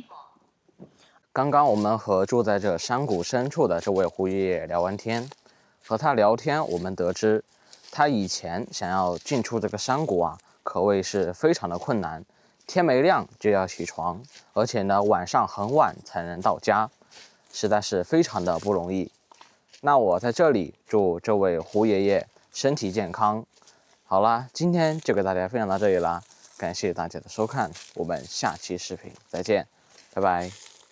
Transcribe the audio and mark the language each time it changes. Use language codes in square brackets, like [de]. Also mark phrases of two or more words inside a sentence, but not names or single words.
[zh] 刚刚我们和住在这山谷深處的這位胡爺爺聊完天，和他聊天，我們得知他以前想要進出這個山谷啊，可謂是非常的困難，天沒亮就要起床，而且呢晚上很晚才能到家，實在是非常的不容易。那我在這裡祝這位胡爺爺身體健康。好啦，今天就給大家分享到這裡啦，感謝大家的收看，我們下期視頻再見，拜拜。